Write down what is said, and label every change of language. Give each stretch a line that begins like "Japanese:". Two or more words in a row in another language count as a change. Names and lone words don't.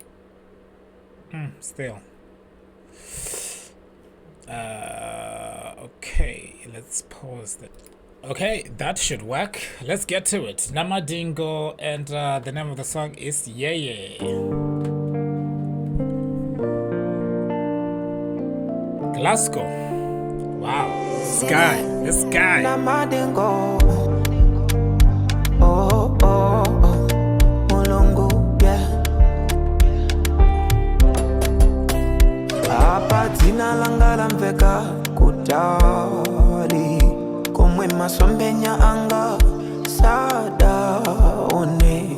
English: Still. Okay, let's pause that. Okay, that should work. Let's get to it. Namadingo, and the name of the song is Yeah Yeah. Glasgow. Wow, this guy. Namadingo. Oh, oh, oh.
Nyanja: Mulungu, yeah. Apa dzina langa lamveka kutali, komwe masombenya anga sadaone.